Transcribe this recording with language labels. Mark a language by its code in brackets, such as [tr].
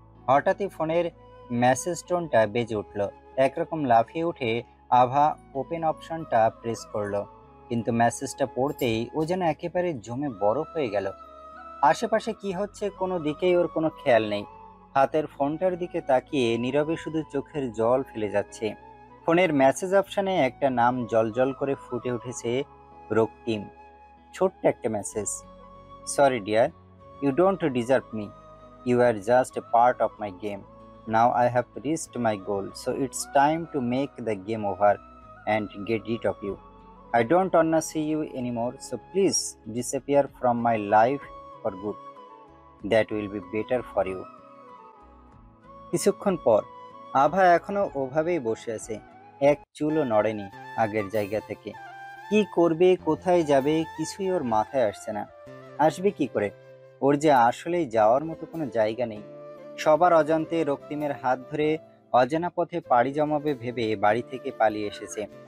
[bn] হঠাৎই ফোনের মেসেজ টোনটা বেজে উঠল। একরকম লাফিয়ে উঠে আভা ওপেন অপশনটা প্রেস করলো, কিন্তু মেসেজটা পড়তেই ও যেন একেবারে জমে বরফ হয়ে গেল। আশেপাশে কি হচ্ছে কোনো দিকেই ওর কোনো খেয়াল নেই। হাতের ফোনটার দিকে তাকিয়ে নীরবে শুধু চোখের জল ফেলে যাচ্ছে। ফোনের মেসেজ অপশনে একটা নাম জলজল করে ফুটে উঠেছে, রক্তিম। ছোট্ট একটা message. [en] Sorry dear, you don't deserve me. You are just a part of my game. Now I have reached my goal, so it's time to make the game over and get rid of you. I don't wanna see you anymore, so please disappear from my life for good. That will be better for you. [bn] কিছুক্ষণ পর আভা এখনো ওভাবেই বসে আছে, এক চুলও নড়েনি আগের জায়গা থেকে। কি করবে, কোথায় যাবে, কিছুই ওর মাথায় আসছে না। আসবে কি করে? ওর যে আসলেই যাওয়ার মতো কোনো জায়গা নেই। সবার অজান্তে রক্তিমের হাত ধরে অজানা পথে পাড়ি জমাবে ভেবে বাড়ি থেকে পালিয়ে এসেছে।